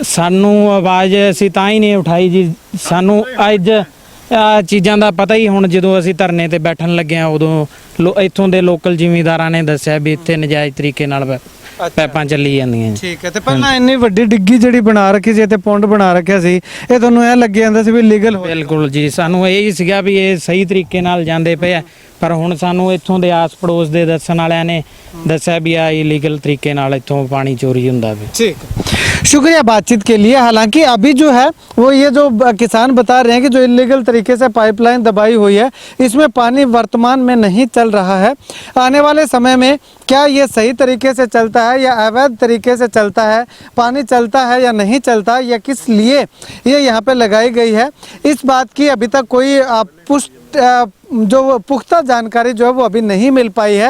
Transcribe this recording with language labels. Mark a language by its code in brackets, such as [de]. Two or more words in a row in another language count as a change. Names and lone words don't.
[pa] ਸਾਨੂੰ ਆਵਾਜ਼ ਅਸੀਂ ਤਾਂ ਹੀ ਨਹੀਂ ਉਠਾਈ ਜੀ, ਸਾਨੂੰ ਅੱਜ ਆ ਚੀਜ਼ਾਂ ਦਾ ਪਤਾ ਹੀ ਹੁਣ ਜਦੋਂ ਅਸੀਂ ਧਰਨੇ ਤੇ ਬੈਠਣ ਲੱਗੇ ਆ, ਉਦੋਂ ਇੱਥੋਂ ਦੇ ਲੋਕਲ ਜ਼ਿਮੀਂਦਾਰਾਂ ਨੇ ਦੱਸਿਆ ਵੀ ਇੱਥੇ ਨਜਾਇਜ਼ ਤਰੀਕੇ ਨਾਲ ਪੈਪਾਂ ਚੱਲੀ ਜਾਂਦੀਆਂ। ਠੀਕ ਹੈ, ਤੇ ਪਹਿਲਾਂ ਇੰਨੀ ਵੱਡੀ ਡਿੱਗੀ ਜਿਹੜੀ ਬਣਾ ਰੱਖੀ ਸੀ ਤੇ ਪੌਂਡ ਬਣਾ ਰੱਖਿਆ ਸੀ, ਇਹ ਤੁਹਾਨੂੰ ਐ ਲੱਗੇ ਜਾਂਦਾ ਸੀ ਵੀ ਲੀਗਲ ਹੋ? ਬਿਲਕੁਲ ਜੀ, ਸਾਨੂੰ ਇਹ ਹੀ ਸੀਗਾ ਵੀ ਇਹ ਸਹੀ ਤਰੀਕੇ ਨਾਲ ਜਾਂਦੇ ਪਏ ਆ, ਪਰ ਹੁਣ ਸਾਨੂੰ ਇੱਥੋਂ ਦੇ ਆਸ ਪੜੋਸ ਦੇ ਦੱਸਣ ਵਾਲਿਆਂ ਨੇ ਦੱਸਿਆ ਭੀ ਆ ਇਲੀਗਲ ਤਰੀਕੇ ਨਾਲ ਇੱਥੋਂ ਪਾਣੀ ਚੋਰੀ ਹੁੰਦਾ ਵੇ। [hi] ठीक, शुक्रिया बातचीत के लिए। हालांकि अभी जो है वो ये जो किसान बता रहे हैं कि जो इलीगल तरीके से पाइपलाइन दबाई हुई है, इसमें पानी वर्तमान में नहीं चल रहा है। आने वाले समय में क्या ये सही तरीके से चलता है या अवैध तरीके से चलता है, पानी चलता है या नहीं चलता, या किस लिए ये यहाँ पे लगाई गई है, इस बात की अभी तक कोई जो पुख्ता जानकारी जो है वो अभी नहीं मिल पाई है।